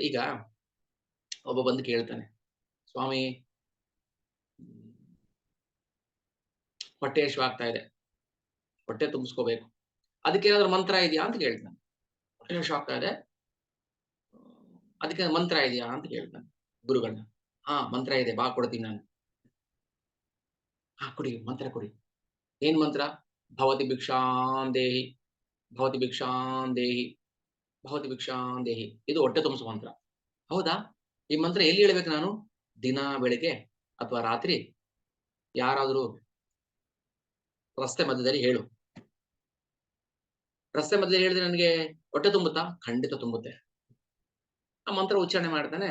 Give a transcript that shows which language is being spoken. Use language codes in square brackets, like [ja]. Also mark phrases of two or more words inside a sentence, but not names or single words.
[kn] ಈಗ ಒಬ್ಬ ಬಂದು ಕೇಳ್ತಾನೆ, ಸ್ವಾಮಿ ಹೊಟ್ಟೆ ಹಸಿವಾಗ್ತಾ ಇದೆ, ಹೊಟ್ಟೆ ತುಂಬಿಸ್ಕೋಬೇಕು, ಅದಕ್ಕೆ ಏನಾದ್ರು ಮಂತ್ರ ಇದೆಯಾ ಅಂತ ಕೇಳ್ತಾನೆ. ಹೊಟ್ಟೆ ಹಸಿವಾಗ್ತಾ ಇದೆ, ಅದಕ್ಕೆ ಮಂತ್ರ ಇದೆಯಾ ಅಂತ ಕೇಳ್ತಾನೆ ಗುರುಗಳನ್ನ. ಹಾ, ಮಂತ್ರ ಇದೆ, ಬಾ ಕೊಡ್ತೀನಿ ನಾನು. ಹಾ, ಕೊಡಿ ಮಂತ್ರ ಕೊಡಿ. ಏನ್ ಮಂತ್ರ? [sa] ಭವತಿ ಭಿಕ್ಷಾಂ ದೇಹಿ, ಭವತಿ ಭಿಕ್ಷಾಂ ದೇಹಿ, ಭವತಿ ಭಿಕ್ಷಾಂ ದೇಹಿ. [kn] ಇದು ಹೊಟ್ಟೆ ತುಂಬಿಸುವ ಮಂತ್ರ. ಹೌದಾ? ಈ ಮಂತ್ರ ಎಲ್ಲಿ ಹೇಳ್ಬೇಕು ನಾನು? ದಿನ ಬೆಳಿಗ್ಗೆ ಅಥವಾ ರಾತ್ರಿ ಯಾರಾದ್ರೂ ರಸ್ತೆ ಮಧ್ಯದಲ್ಲಿ ಹೇಳು. ರಸ್ತೆ ಮಧ್ಯದಲ್ಲಿ ಹೇಳಿದ್ರೆ ನನಗೆ ಹೊಟ್ಟೆ ತುಂಬುತ್ತಾ? ಖಂಡಿತ ತುಂಬುತ್ತೆ. ಆ ಮಂತ್ರ ಉಚ್ಚಾರಣೆ ಮಾಡ್ತಾನೆ.